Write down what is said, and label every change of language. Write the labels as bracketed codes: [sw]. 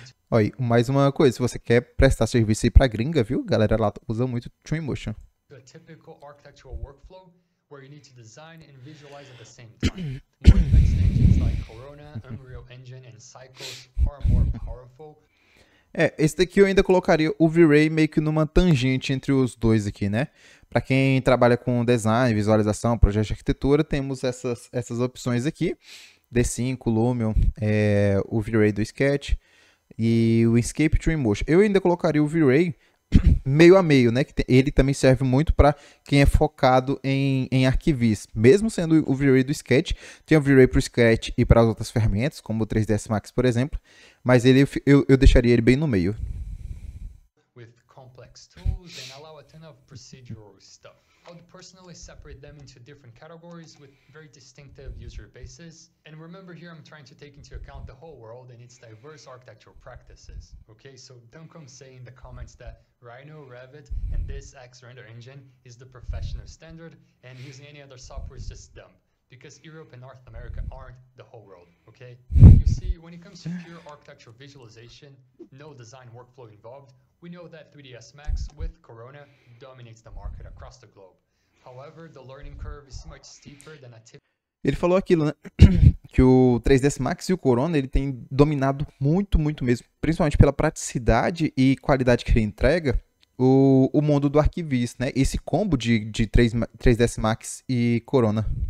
[pt] Olha, mais uma coisa, se você quer prestar serviço aí pra gringa, viu? Galera lá usa muito Twinmotion. [en] A typical architectural workflow where you need to design and visualize at the same time. More advanced engines like Corona, Unreal Engine and Cycles are more powerful. [pt] Esse daqui eu ainda colocaria o V-Ray meio que numa tangente entre os dois aqui, né? Para quem trabalha com design, visualização, projeto de arquitetura, temos essas opções aqui. D5, Lumion, o V-Ray do Sketch e o Escape Twinmotion. Eu ainda colocaria o V-Ray meio a meio, né? Que ele também serve muito para quem é focado em arquivis. Mesmo sendo o V-Ray do Sketch, tem o V-Ray para o Sketch e para as outras ferramentas, como o 3ds Max, por exemplo. Mas eu deixaria ele bem no meio. [en] With complex tools and allow a ton of procedural stuff. I would personally separate them into different categories with very distinctive user bases. And remember here I'm trying to take into account the whole world and its diverse architectural practices. Okay, so don't come say in the comments that Rhino, Revit, and this X render engine is the professional standard and using any other software is just dumb. Because Europe and North America aren't the whole world, okay? You see, when it comes to pure architectural visualization, no design workflow involved, we know that 3ds Max with Corona dominates the market across the globe. However, the learning curve is much steeper than a typical. [pt] Ele falou aquilo, né? Que o 3ds Max e o Corona ele tem dominado muito, muito mesmo, principalmente pela praticidade e qualidade que ele entrega, o mundo do arquivista, né? Esse combo de 3ds Max e Corona.